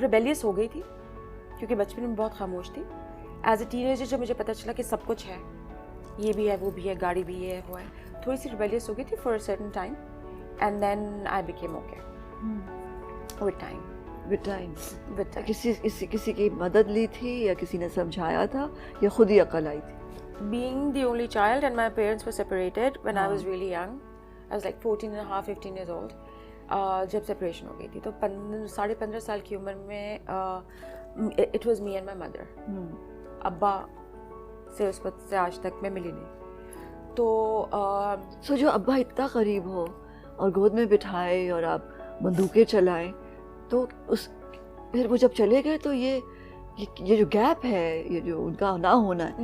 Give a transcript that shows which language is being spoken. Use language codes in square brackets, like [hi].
[ur] Rebellious ہو گئی تھی کیونکہ بچپن میں بہت خاموش تھی. [en] as a teenager [ur] جب مجھے پتہ چلا کہ سب کچھ ہے, یہ بھی ہے, وہ بھی ہے, گاڑی بھی یہ ہے, وہ ہے, تھوڑی سی ریبیلیس ہو گئی تھی [en] For a certain time, and then I became okay with time. [ur] کسی کی مدد لی تھی یا کسی نے سمجھایا تھا یا خود ہی عقل آئی تھی؟ [en] Being the only child and my parents were separated when I was really young. I was like 14 and a half, 15 years old. [ur] جب سپریشن ہو گئی تھی تو 15.5 سال کی عمر میں [en] it was me and my mother. [ur] ابا سے اس وقت سے آج تک میں ملی نہیں. تو جو ابا اتنا قریب ہو اور گود میں بٹھائے اور آپ بندوقیں چلائیں, تو پھر وہ جب چلے گئے تو یہ جو گیپ ہے, یہ جو ان کا نہ ہونا ہے,